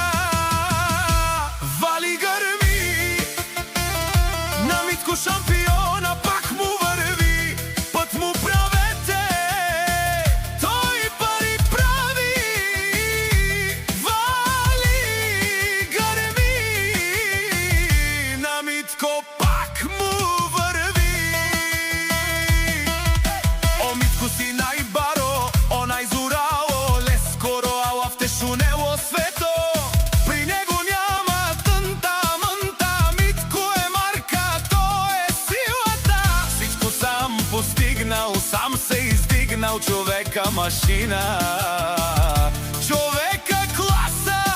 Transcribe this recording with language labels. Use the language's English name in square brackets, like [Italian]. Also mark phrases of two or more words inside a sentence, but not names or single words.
[Macedonian] Вали грми на Митко шампиона, пак му врви, пат му правете, тој пари прави. Вали грми на Митко, пак му врви. [Romany] О Митко си најбаро, о најзурао, лескоро алавтешу нео свето. [Bulgarian] При него няма тнта мнта, Митко е марка, тој е силата. Всичко сам постигнал, сам се издигнал, човека машина, човека класа.